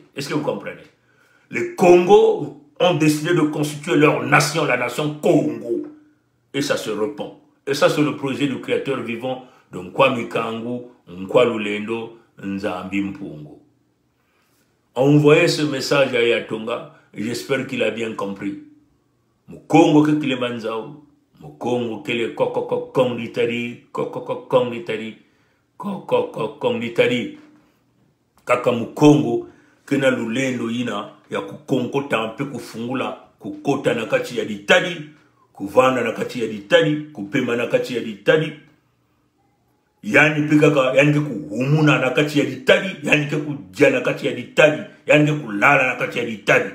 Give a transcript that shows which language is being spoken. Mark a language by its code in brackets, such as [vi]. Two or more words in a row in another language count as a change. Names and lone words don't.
[fr] Est-ce que vous comprenez? Les Congos ont décidé de constituer leur nation, la nation Congo. Et ça se répand. Et ça, c'est le projet du créateur vivant de Nkwami Kangu, Nkwalulendo, Nzambi Mpungu. Envoyez ce message à Ayatonga, et j'espère qu'il a bien compris. [kg] Mukongo ke kile manzao, Mukongo kele kokoko kongitari, kongitari, kaka Mukongo kena lulendo ina ya kukonkota mpe kufungula kukota na kati ya ditadi, kuvana na kati ya ditadi, kupema na kati ya ditadi, yani pikaka, yani ke kuhumuna na kati ya ditadi, yani ke kujia na kati ya ditadi, yani ke kulala na kati ya ditadi.